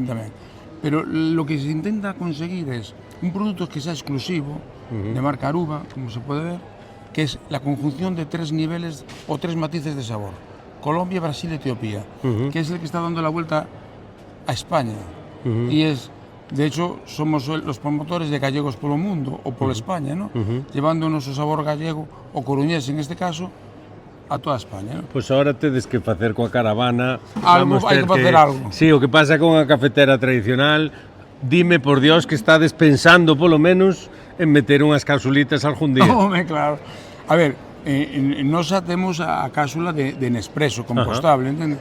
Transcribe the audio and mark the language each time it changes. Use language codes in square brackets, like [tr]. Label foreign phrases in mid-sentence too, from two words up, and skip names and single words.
[es] Pero lo que se intenta conseguir es un producto que sea exclusivo, de marca Aruba, como se puede ver, que es la conjunción de 3 niveles o 3 matices de sabor. Colombia, Brasil, Etiopía, que es el que está dando la vuelta a España. Y es, de hecho, somos los promotores de Gallegos polo Mundo, [gl] o polo España, [es] ¿no? Llevando nuestro sabor gallego, o coruñés en este caso, a toda España, ¿no? [gl] Pois agora tedes que facer coa caravana. Algo, hai que facer algo. Sí, o que pasa con a cafetera tradicional, dime por Dios que estades pensando, polo menos, en meter unhas capsulitas algún día. Home, claro. A ver, nos temos a cápsula de Nespresso compostable, entende?